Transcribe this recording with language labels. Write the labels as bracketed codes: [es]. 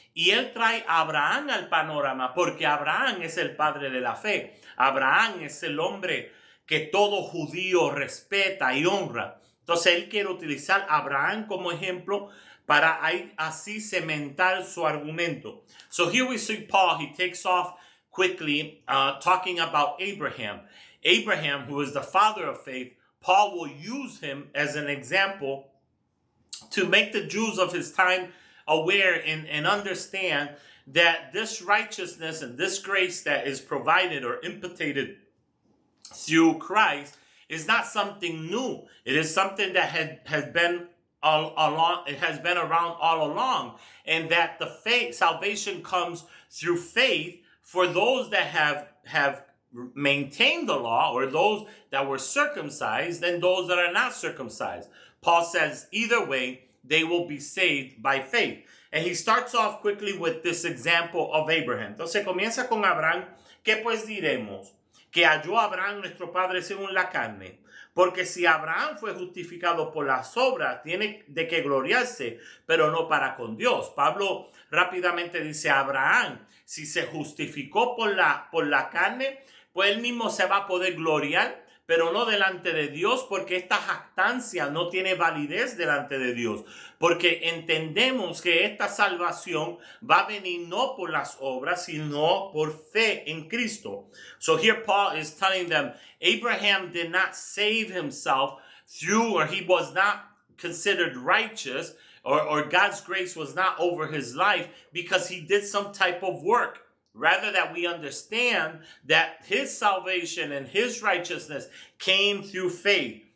[es] Y él trae a Abraham al panorama porque Abraham es el padre de la fe. Abraham es el hombre que todo judío respeta y honra. Entonces él quiere utilizar a Abraham como ejemplo para así cementar su argumento. [en] So here we see Paul, he takes off quickly, talking about Abraham. Abraham, who is the father of faith, Paul will use him as an example to make the Jews of his time aware and understand that this righteousness and this grace that is provided or imparted through Christ is not something new. It is something that has been it has been around all along, and that the salvation comes through faith for those that have maintained the law, or those that were circumcised, and those that are not circumcised. Paul says either way, they will be saved by faith. And he starts off quickly with this example of Abraham. [es] Entonces comienza con Abraham. ¿Qué pues diremos? Que halló Abraham nuestro padre según la carne. Porque si Abraham fue justificado por las obras, tiene de qué gloriarse, pero no para con Dios. Pablo rápidamente dice, Abraham, si se justificó por la carne, pues él mismo se va a poder gloriar, pero no delante de Dios, porque esta jactancia no tiene validez delante de Dios, porque entendemos que esta salvación va a venir no por las obras, sino por fe en Cristo. [en] So here Paul is telling them, Abraham did not save himself through, or he was not considered righteous, or God's grace was not over his life because he did some type of work. Rather that we understand that his salvation and his righteousness came through faith.